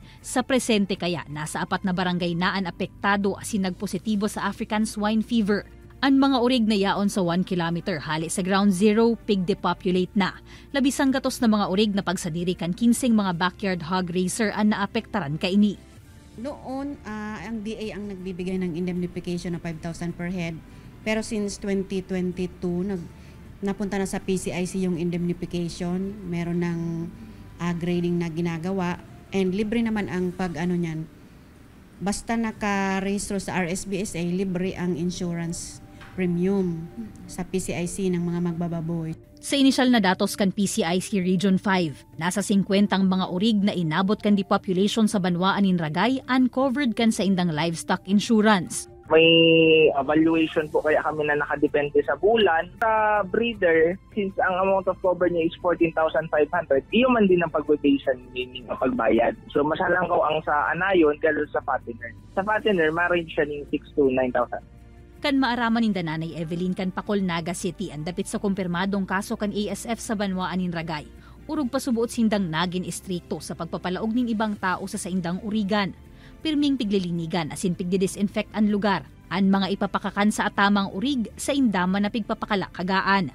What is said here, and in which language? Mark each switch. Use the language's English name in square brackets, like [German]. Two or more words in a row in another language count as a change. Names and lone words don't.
[Bikol] Sa presente kaya, nasa 4 na barangay na ang apektado asin nagpositibo sa African swine fever. Ang mga urig na yaon sa 1 kilometer hali sa ground zero, pig-depopulate na. Labis ang gatos na mga urig na pagsadiri kan 15 mga backyard hog raiser ang naapektaran kaini. [Filipino] Noon, ang DA ang nagbibigay ng indemnification na 5,000 [English] per head. [Filipino] Pero since 2022, napunta na sa PCIC yung indemnification. Meron ng grading na ginagawa. And libre naman ang niyan. Basta naka-rehistro sa RSBSA, libre ang [English] insurance premium [Filipino] sa PCIC ng mga magbababoy. [Bikol] Sa inisyal na datos kan PCIC Region 5, nasa 50 ang mga urig na inabot kan depopulation sa Banwaan nin Ragay uncovered kan sa indang [English] livestock insurance. [Bikol] May evaluation po kaya kami na nakadepende sa bulan. Sa breeder, since ang [English] amount of cover [Bikol] niya is 14,500, iyo man din ang pag-quotation meaning ang pagbayad. So masalang ko ang sa anayon galo sa fattener. Sa fattener, ma-range siya ng 6,000 to 9,000. Kan maaraman nin Nanay Evelyn kan Pakol Naga City ang dapit sa kumpirmadong kaso kan ASF sa Banwaan nin Ragay. Urog pa subuot sindang nagin istrikto sa pagpapalaog ning ibang tao sa saindang urigan. Pirming piglilinigan asin pigdidisinfect ang lugar. Ang mga ipapakakan sa atamang urig sa indama na pigpapakala kagaan.